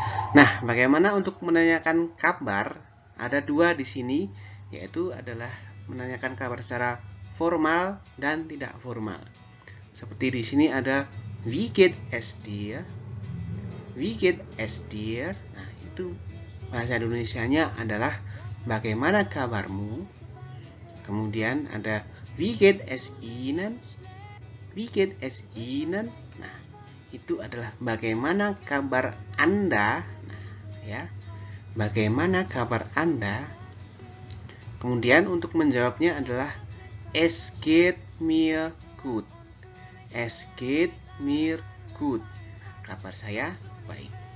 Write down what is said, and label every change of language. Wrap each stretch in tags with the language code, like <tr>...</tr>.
<id>Nah, bagaimana untuk menanyakan kabar? Ada dua di sini, yaitu adalah menanyakan kabar secara formal dan tidak formal. Seperti di sini ada</id> <de>Wie geht es dir? Wie geht es dir?</de> <id>Nah, itu bahasa Indonesianya adalah bagaimana kabarmu? Kemudian ada</id> <de>Wie geht es Ihnen? Wie geht es Ihnen?</de> <id>Nah, itu adalah bagaimana kabar Anda? Nah, ya. Bagaimana kabar Anda? Kemudian untuk menjawabnya adalah</id> <de>Es geht mir gut. Es geht mir gut.</de> <id>Kabar saya baik.</id>